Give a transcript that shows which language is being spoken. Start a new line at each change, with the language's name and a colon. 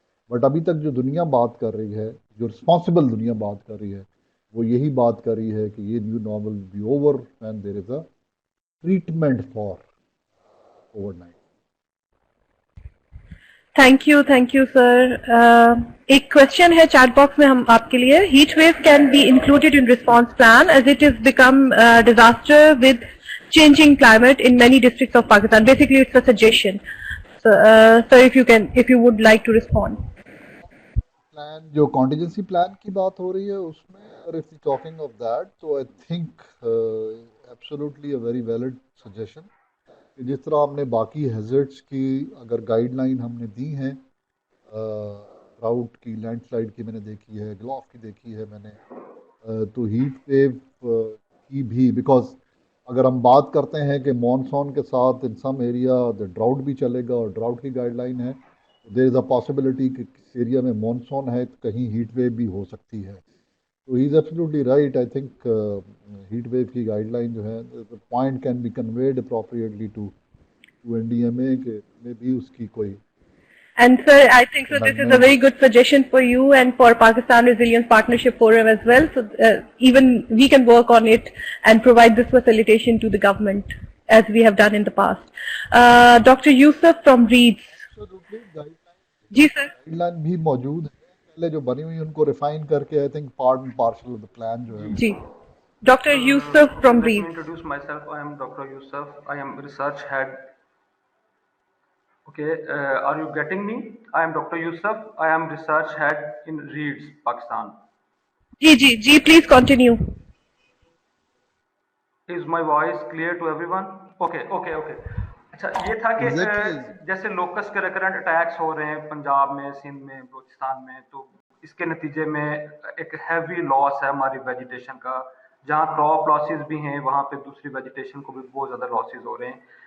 Urdu: But ابھی تک جو دنیا بات کر رہی ہے، جو رسپانسبل دنیا بات کر رہی ہے، وہ یہی بات کر رہی ہے کہ یہ
English: New normal be over and there is a treatment for COVID-19. Thank you sir.
Urdu: ایک کوشچن ہے چیٹ باکس میں ہم آپ کے لیے.
English: Heat wave can be included in response plan as it is become disaster with changing climate in many districts of Pakistan. Basically, it's a suggestion. So, sir, if you would like to respond.
Urdu: Plan جو contingency plan کی بات ہو رہی ہے اس میں اگر
English: if talking of that تو I think absolutely a very valid suggestion
Urdu: کہ جس طرح ہم نے باقی ہیزرڈس کی اگر گائیڈ لائن ہم نے دی ہیں، ڈراؤٹ کی، لینڈ سلائڈ کی میں نے دیکھی ہے، گلاف کی دیکھی ہے میں نے، تو ہیٹ ویو کی بھی، بیکاز اگر ہم بات کرتے ہیں کہ مانسون کے ساتھ ان سم ایریا ڈراؤٹ بھی چلے گا، اور ڈراؤٹ کی گائیڈ لائن ہے،
English: there is a possibility
Urdu: کہ کس ایریا میں مانسون ہے تو کہیں ہیٹ ویو بھی ہو سکتی ہے.
English: تو he is absolutely right. I think heat wave کی guideline جو ہے point can be conveyed appropriately to NDMA
Urdu: کہ میں بھی اس کی کوئی.
English: And sir, I think so this is a very good suggestion for you and for Pakistan Resilience Partnership Forum as well. So even we can work on it and provide this facilitation to the government as we have done in the past. Dr. Yusuf from Reeds.
Urdu: جی sir. Guide line بھی موجود ہے پہلے جو بنی ہوئی، ان کو refine کر کے
English: I think part and parcel of the plan
Urdu: جو ہے. جی.
English: Dr. Yusuf from Let me Reeds. introduce myself. I am Dr. Yusuf. I am research head. Okay, are you getting me? I am Dr. Yusuf. I am research head in Reeds, Pakistan.
Urdu: جی
English: please continue. Is my voice clear to everyone? Okay.
Urdu: اچھا یہ تھا کہ جیسے locus کے recurrent attacks ہو رہے ہیں پنجاب میں، سندھ میں، بلوچستان میں، تو اس کے نتیجے میں ایک ہیوی لاس ہے ہماری ویجیٹیشن کا. جہاں کراپ لاسز بھی ہیں وہاں پہ دوسری ویجیٹیشن کو بھی بہت زیادہ لاسز ہو رہے ہیں.